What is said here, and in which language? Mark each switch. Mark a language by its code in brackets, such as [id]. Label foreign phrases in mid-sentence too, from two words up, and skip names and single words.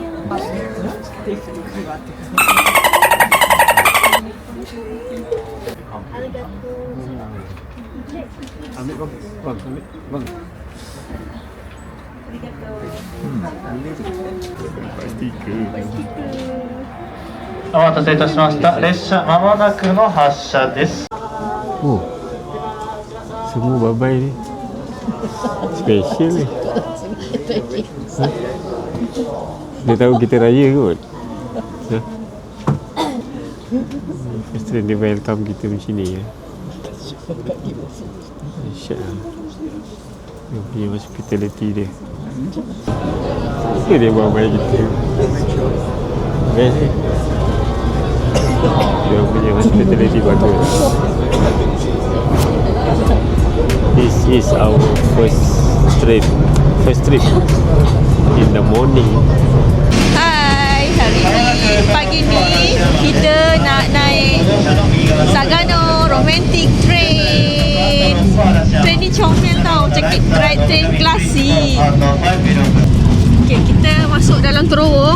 [ms] Ambil bang. Bang, ambil. Bang. Stiker. [ja] お待たせいたしました。列車まもなくの発車です。 [ms] Oh. Semua babai ni. Special ni. Ha? Dia tahu kita raya kot. Ha? Pasti dia welcome kita macam ni ya. Dahsyat. Dia punya hospitality dia. Dia babai kita. Best ni. Dia punya hospitality bagus. [en] This is our first trip in the morning. [ms] Hai, hari ni pagi ni kita nak naik Sagano Romantic Train. Train ni comel tau, cakap train klasik. Okay, kita masuk dalam terowong.